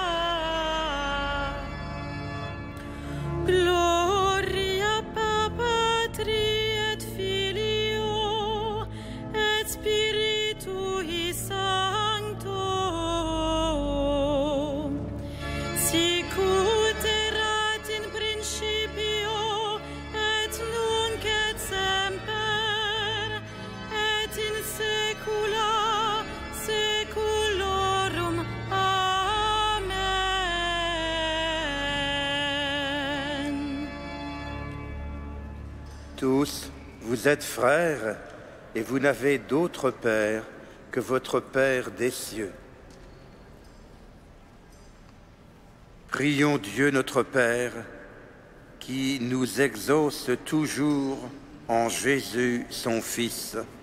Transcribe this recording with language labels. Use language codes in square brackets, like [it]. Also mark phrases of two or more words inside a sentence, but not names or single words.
[la] Gloria Patri et Filio et Spiritui Sancto, sicut erat in principio et nunc et semper et in saecula saeculorum. Amen. [fr] Tous, vous êtes frères, et vous n'avez d'autre Père que votre Père des cieux. Prions Dieu notre Père, qui nous exauce toujours en Jésus son Fils.